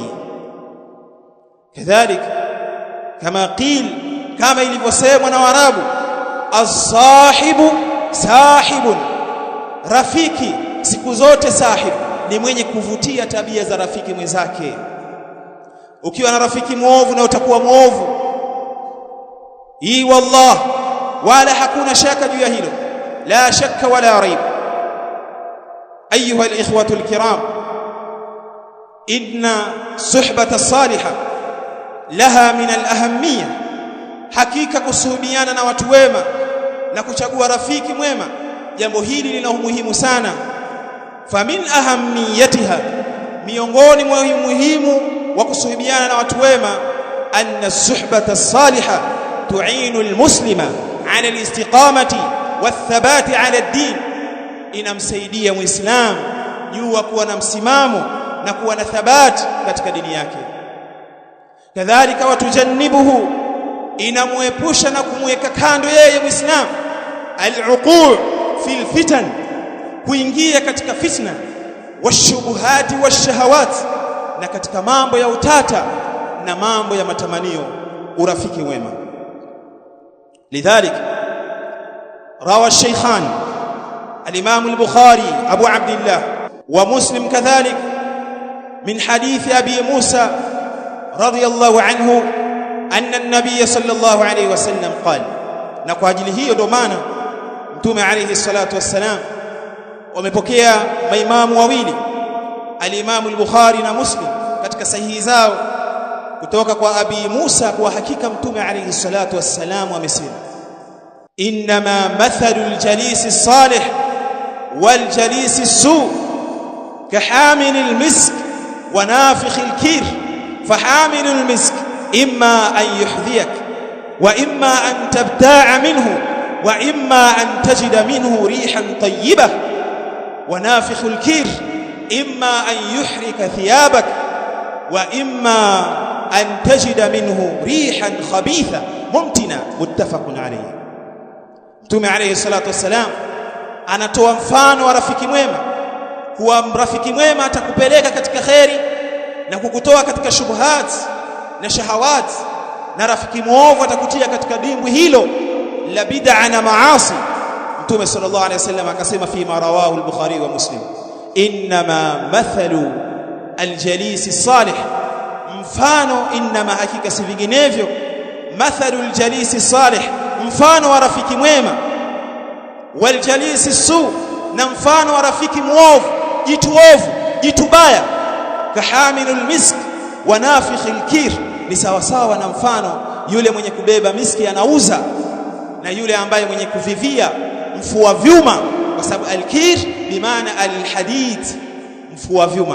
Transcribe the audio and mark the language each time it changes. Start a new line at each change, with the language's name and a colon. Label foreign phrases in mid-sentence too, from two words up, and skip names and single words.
Arabic: كذلك كما قيل,
Swahili: kama ilivyosemwa na Waarabu,
Arabic: الصاحب ساحب,
Swahili: rafiki siku zote sahib ni mwenye kuvutia tabia za rafiki mwenzake. Ukiwa na rafiki muovu na utakuwa muovu, hii wallah, wala hakuna shaka juu ya hilo,
Arabic: لا شك ولا ريب. أيها الإخوة الكرام إن صحبة الصالحة لها من الأهمية,
Swahili: hakika kusuhubiana na watu wema na kuchagua rafiki mwema, jambo hili lina umuhimu sana.
Arabic: فمن أهميتها,
Swahili: miongoni mwa umuhimu wa kusuhubiana na watu wema,
Arabic: أن صحبة الصالحة تعين المسلم على الاستقامة والثبات على الدين,
Swahili: inamsaidia muislamu juu ya kuwa na msimamo na kuwa na thabati katika dini yake.
Arabic: كذلك وتجنبه,
Swahili: inamuepusha na kumweka kando yeye muislamu
Arabic: الوقوع في الفتن,
Swahili: kuingia katika fitna,
Arabic: والشبهات والشهوات,
Swahili: na katika mambo ya utata na mambo ya matamanio. Urafiki wema.
Arabic: لذلك روى الشيخان الإمام البخاري أبو عبد الله ومسلم كذلك من حديث أبي موسى رضي الله عنه أن النبي صلى الله عليه وسلم قال,
Swahili: na kwa ajili hiyo ndio maana Mtume
Arabic: عليه الصلاة والسلام
Swahili: wamepokea maimamu wawili, al-Imam al-Bukhari na Muslim, katika sahihi zao kutoka kwa Abi Musa, kwa hakika Mtume
Arabic: عليه الصلاة والسلام
Swahili: amesema,
Arabic: إنما مثل الجليس الصالح والجليس السوء كحامل المسك ونافخ الكير فحامل المسك إما أن يحذيك وإما أن تبتاع منه وإما أن تجد منه ريحا طيبة ونافخ الكير إما أن يحرق ثيابك وإما أن تجد منه ريحا خبيثة منتنة متفق عليه.
Swahili: Mtume
Arabic: عليه الصلاة والسلام
Swahili: anatoa mfano wa rafiki mwema, kuwa rafiki mwema atakupeleka katika khairi na kukutoa katika shubuhat na shahawat, na rafiki muovu atakutia katika dimbwi hilo la bid'a na maasi.
Arabic: Mtume صلى الله عليه وسلم akasema فيما رواه البخاري ومسلم إنما مثل الجليس الصالح,
Swahili: mfano, inma, hakika si vinginevyo,
Arabic: مثل الجليس الصالح,
Swahili: mfano wa rafiki mwema,
Arabic: والجليس السوء,
Swahili: na mfano wa rafiki muovu, jitu ovu, jitu baya.
Arabic: كحامل المسك ونافخ الكير,
Swahili: ni sawa sawa na mfano yule mwenye kubeba miski anauza na yule ambaye mwenye kuvivia mfua vyuma, kwa sababu alkir bimaana alhadid, mfua vyuma.